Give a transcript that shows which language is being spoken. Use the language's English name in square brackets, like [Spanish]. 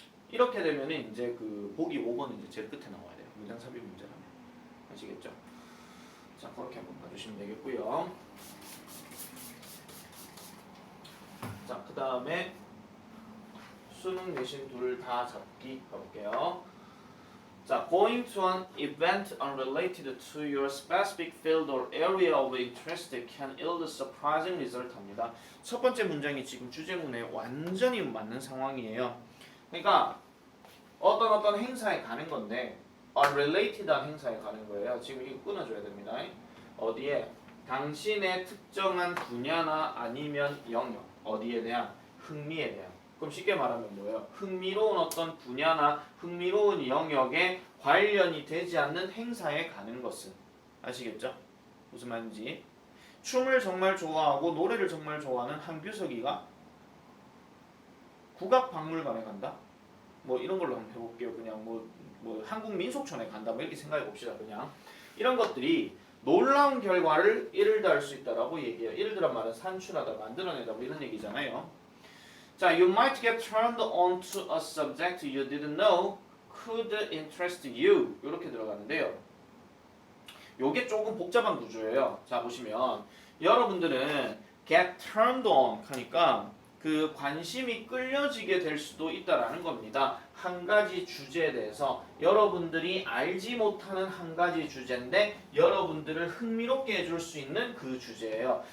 [Korean] 이렇게 되면 이제 보기 5번은 이제 제일 끝에 나와야 돼요. 문장 삽입 문제라면. 아시겠죠? 자, 그렇게 한번 봐주시면 되겠고요. 자, 그 다음에 수능 내신 둘 다 잡기 가볼게요. [English] 자, going to an event unrelated to your specific field or area of interest can yield surprising result [Korean] 합니다. 첫 번째 문장이 지금 주제문에 완전히 맞는 상황이에요. 그러니까 어떤 행사에 가는 건데 unrelated한 행사에 가는 거예요. 지금 이거 끊어줘야 됩니다. 어디에? 당신의 특정한 분야나 아니면 영역 어디에 대한? 흥미에 대한. 그럼 쉽게 말하면 뭐예요? 흥미로운 어떤 분야나 흥미로운 영역에 관련이 되지 않는 행사에 가는 것은 아시겠죠? 무슨 말인지. 춤을 정말 좋아하고 노래를 정말 좋아하는 한규석이가 국악박물관에 간다? 뭐 이런 걸로 한번 해볼게요. 그냥 뭐 한국민속촌에 간다 뭐 이렇게 생각해 봅시다. 그냥 이런 것들이 놀라운 결과를 이르다 할 수 있다라고 얘기해요. 이르다란 말은 산출하다, 만들어내다 뭐 이런 얘기잖아요. [English] 자, you might get turned on to a subject you didn't know could interest you. [Korean] 이렇게 들어가는데요. 요게 조금 복잡한 구조예요. 자, 보시면 여러분들은 [English] get turned on [Korean] 하니까 관심이 끌려지게 될 수도 있다라는 겁니다. 한 가지 주제에 대해서 여러분들이 알지 못하는 한 가지 주제인데 여러분들을 흥미롭게 해줄 수 있는 그 주제예요.